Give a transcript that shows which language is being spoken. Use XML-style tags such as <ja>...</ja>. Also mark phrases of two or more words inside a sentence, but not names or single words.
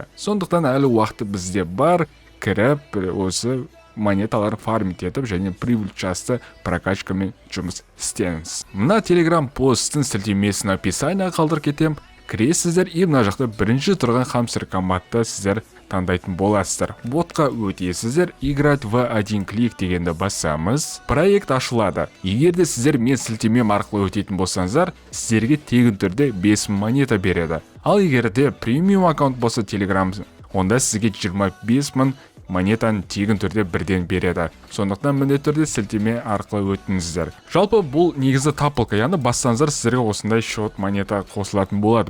<kk>Сондықтан әлі уақыты бізде бар, кіріп осы монеталар фармит етіп және прибыль часты прокачкамен жұмыс істеңіз. Мына Telegram посттың сілтемесін описанияға қалдырып кетем. Кіресіздер и мына жақта бірінші тұрған Hamster командты сіздер таңдайтын боласыздар. Ботқа өтесіздер,</kk> <ru>играть в один клик</ru> <kk>дегенді басамыз, проект ашылады. Егер де сіздер мен сілтемем арқылы өтетін болсаңыздар, сіздерге тегін түрде 5 монета береді. Ал егер де премиум аккаунт болса Telegram, онда сізге 25 мың монетаны тегін түрде бірден береді. Сондықтан міндетті түрде сілтеме арқылы өтіңіздер. Жалпы бұл негізі тапылка, яғни бассаңыздар сіздерге осындай счет монета қосылатын болады.</kk>